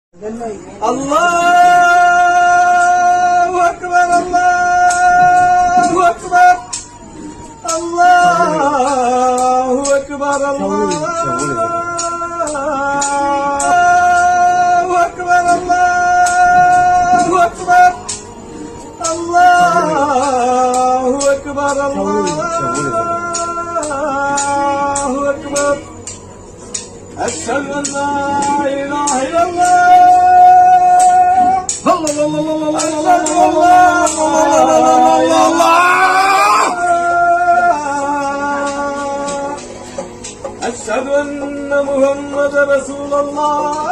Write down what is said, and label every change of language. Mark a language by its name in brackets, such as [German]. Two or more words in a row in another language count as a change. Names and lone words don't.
[Arabic] اللہ اکبر اللہ اکبر اللہ اکبر اللہ اکبر اللہ اکبر اللہ اکبر اللہ اکبر اشهد ان لا اله الا الله أشهد أن محمد رسول الله